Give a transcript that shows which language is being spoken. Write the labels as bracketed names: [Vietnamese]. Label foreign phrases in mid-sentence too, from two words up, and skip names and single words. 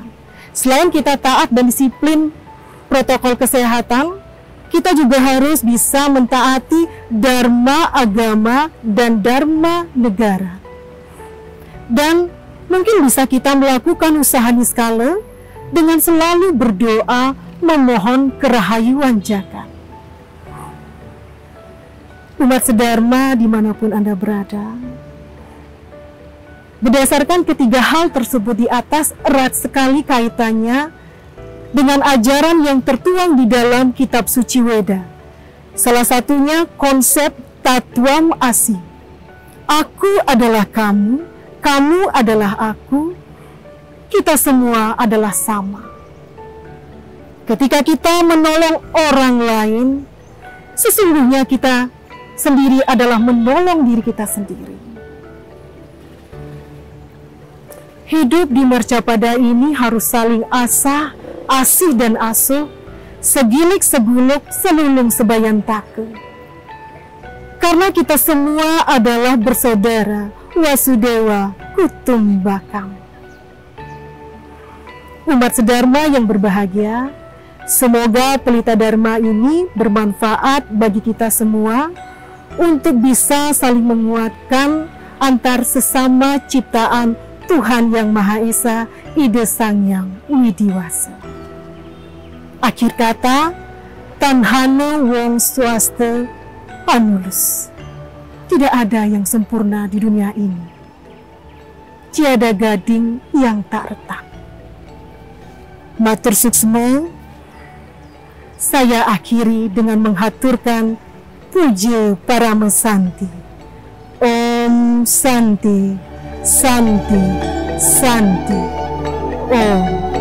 [Indonesian] Selain kita taat dan disiplin protokol kesehatan, kita juga harus bisa mentaati dharma agama dan dharma negara. Dan mungkin bisa kita melakukan usaha niskala dengan selalu berdoa memohon kerahayuan jagat. Umat sedharma dimanapun Anda berada, berdasarkan ketiga hal tersebut di atas erat sekali kaitannya dengan ajaran yang tertuang di dalam kitab suci Weda. Salah satunya konsep [Sanskrit] Tatwam Asi. [Indonesian] Aku adalah kamu, kamu adalah aku, kita semua adalah sama. Ketika kita menolong orang lain, sesungguhnya kita sendiri adalah menolong diri kita sendiri. Hidup di Marcapada ini harus saling asah, asih dan asuh, [Balinese] segilik seguluk, selulung sebayan take. [Indonesian] Karena kita semua adalah bersaudara, [Sanskrit] Wasudewa Kutumbakam. [Indonesian] Umat sedharma yang berbahagia, semoga pelita dharma ini bermanfaat bagi kita semua untuk bisa saling menguatkan antar sesama ciptaan Tuhan Yang Maha Esa, Ide Sangyang Widiwasa. Akhir kata, [Kawi] Tanhana Wong Swaste Panulus. [Indonesian] Tidak ada yang sempurna di dunia ini. Tiada gading yang tak retak. [Balinese] Matur suksma, [Indonesian] saya akhiri dengan menghaturkan puja [Sanskrit] Parama Santi. Om Santi, Santi, Santi. Om.